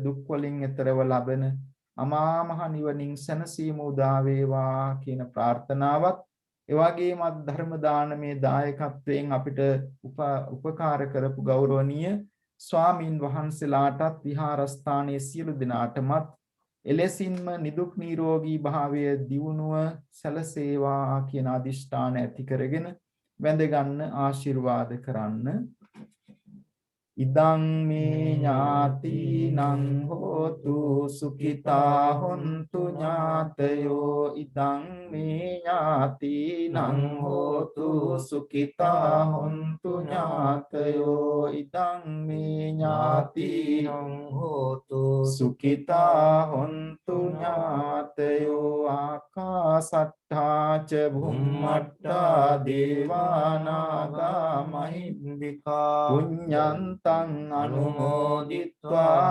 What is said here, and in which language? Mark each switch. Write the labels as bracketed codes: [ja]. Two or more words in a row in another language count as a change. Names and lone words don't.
[si] වලින් එතරව ලබන අමා මහ නිවනින් සැනසීම උදා වේවා කියන ප්‍රාර්ථනාවත් ඒ වගේම ධර්ම දානමේ දායකත්වයෙන් අපිට උපකාර කරපු ගෞරවනීය ස්වාමින් වහන්සේලාටත් විහාරස්ථානයේ සියලු දෙනාටමත් එලෙසින්ම නිදුක් නිරෝගී භාවය දියුණුව සැලසේවා කියන අදිෂ්ඨාන ඇති කරගෙන වැඳ ගන්න ආශිර්වාද කරන්න. [pi] ඉදං මේ ඥාතිනං හෝතු සුඛිතා හොන්තු ඥාතයෝ ඉදං මේ ඥාතිනං හෝතු සුඛිතා හොන්තු ඥාතයෝ ඉදං මේ ඥාතිනං හෝතු සුඛිතා හොන්තු ඥාතයෝ ආකාසට්ඨා ච භුම්මට්ඨා දේවානාගා මහින්దికා පුඤ්ඤන්ත අනුමෝදිत्वा